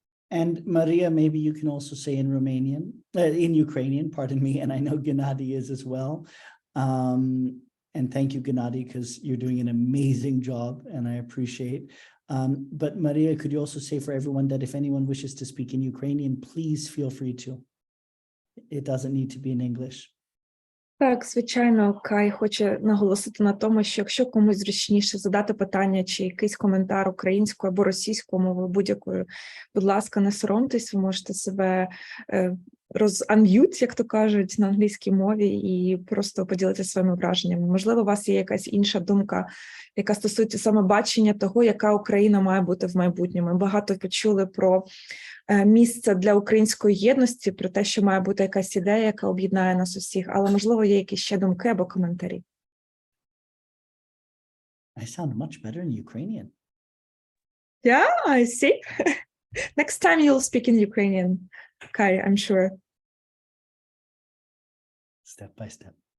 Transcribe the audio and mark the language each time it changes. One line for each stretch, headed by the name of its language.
English: And Maria, maybe you can also say in in Ukrainian, pardon me, and I know Gennady is as well. And thank you, Gennady, because you're doing an amazing job and I appreciate. But Maria, could you also say for everyone that if anyone wishes to speak in Ukrainian, please feel free to. It doesn't need to be in English.
Ukrainian: Так, звичайно, Кай хоче наголосити на тому, що якщо комусь зручніше задати питання чи якийсь коментар українською або російською мовою, будь-якою, будь ласка, не соромтесь, ви можете себе роз-unmute, як то кажуть, на англійській мові і просто поділитися своїми враженнями. Можливо, у вас є якась інша думка, яка стосується саме бачення того, яка Україна має бути в майбутньому. Ми багато почули про місце для української єдності, про те, що має бути якась ідея, яка об'єднає нас усіх, але, можливо, є якісь ще думки або коментарі.
English: I sound much better in Ukrainian. Yeah, I see. Next time you'll speak in Ukrainian, Kai, I'm sure. Step by step.